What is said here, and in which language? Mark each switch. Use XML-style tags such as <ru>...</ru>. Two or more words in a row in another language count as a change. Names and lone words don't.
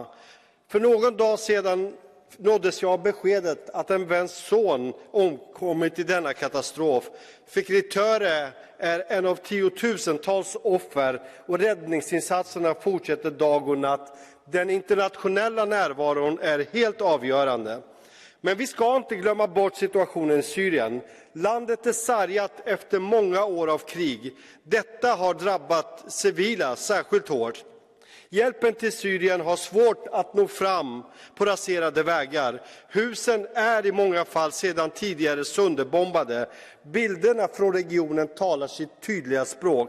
<sv>För någon dag sedan nåddes jag av beskedet att en väns son omkommit i denna katastrof. Fikritöre är en av tiotusentals offer och räddningsinsatserna fortsätter dag och natt. Den internationella närvaron är helt avgörande. Men vi ska inte glömma bort situationen i Syrien. Landet är sargat efter många år av krig. Detta har drabbat civila särskilt hårt. Hjälpen till Syrien har svårt att nå fram på raserade vägar. Husen är i många fall sedan tidigare sönderbombade. Bilderna från regionen talar sitt tydliga språk.</sv>